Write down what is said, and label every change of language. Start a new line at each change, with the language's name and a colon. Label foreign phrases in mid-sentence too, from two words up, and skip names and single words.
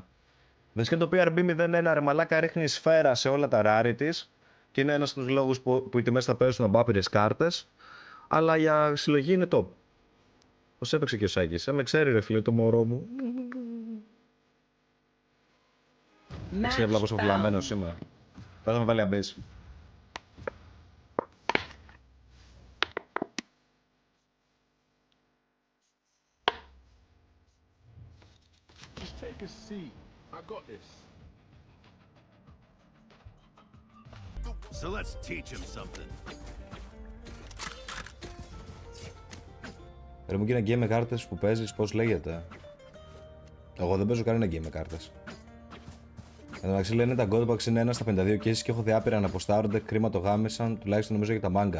Greek: Δες και το PRB01 ρε μαλάκα ρίχνει σφαίρα σε όλα τα rarities και είναι ένας από τους λόγους που οι τιμές θα πέσουν από άπειρες κάρτες, αλλά για συλλογή είναι top. Πώς έπαιξε και ο Σάκης, με ξέρει ρε φίλε το μωρό μου. Ξέρει απλά πόσο βλαμμένος είμαι. Θα με βάλει αμπές.
English: Just take a seat. I got this. So let's teach him something.
Greek: Ρε μου και ένα game με κάρτες που παίζεις, πώς λέγεται. Εγώ δεν παίζω κανένα game με κάρτες. Εν τω μεταξύ λένε τα Godpacks είναι 1 στα 52 cases και έχω δει άπειρα να αποστάρονται, κρίμα το γάμισαν, τουλάχιστον νομίζω για τα manga.